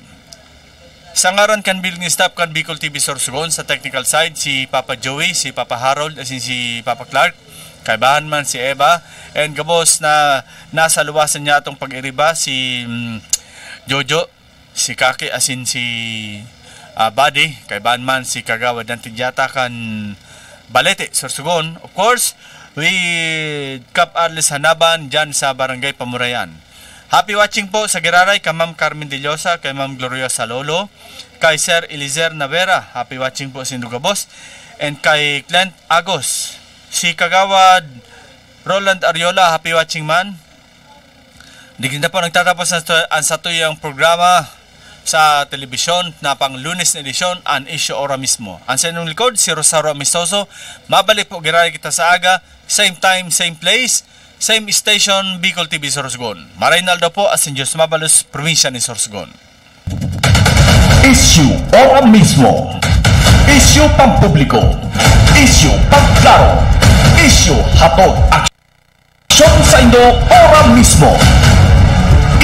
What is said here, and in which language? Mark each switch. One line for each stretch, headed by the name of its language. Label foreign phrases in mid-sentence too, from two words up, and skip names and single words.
Bikol: Sa ngaran kan bilang staff kan Bicol TV Sorsogon, sa
English: technical side,
Bikol: si Papa Joey, si Papa Harold, asin si Papa Clark, kaibahan man si Eva, and gabos na nasa luwasan niya itong pag-iriba, si Jojo, si Kaki, asin si Buddy, kaibahan man si Kagawad ng Tidyata kan Balete, Sorsogon,
English: of course, with Cap Arles Hanaban dyan sa Barangay Pamurayan. Happy watching
Bikol: po sa Giraray, kay Ma'am Carmen De Llosa, kay Ma'am Gloria Salolo, kay Sir Elizer Navera,
English: happy watching
Bikol: po sa Indugabos, and kay Clint Agos, si Kagawad Roland Ariola,
English: happy watching
Bikol: man. Digin na po nagtatapos ang satuyang programa sa telebisyon na pang Lunes na edisyon, ang issue ora mismo. Ang sa inyong likod, si Rosario Amistoso. Mabalik po, Giraray kita sa aga,
English: same time, same place, same station, Bicol TV Sorsogon.
Bikol: Maraynaldo po, as in Diyos Mabalos, probinsya ni Sorsogon. Issue ora mismo. Issue pampubliko. Issue pagklaro. Issue hatod aksyon sa Indo ora mismo.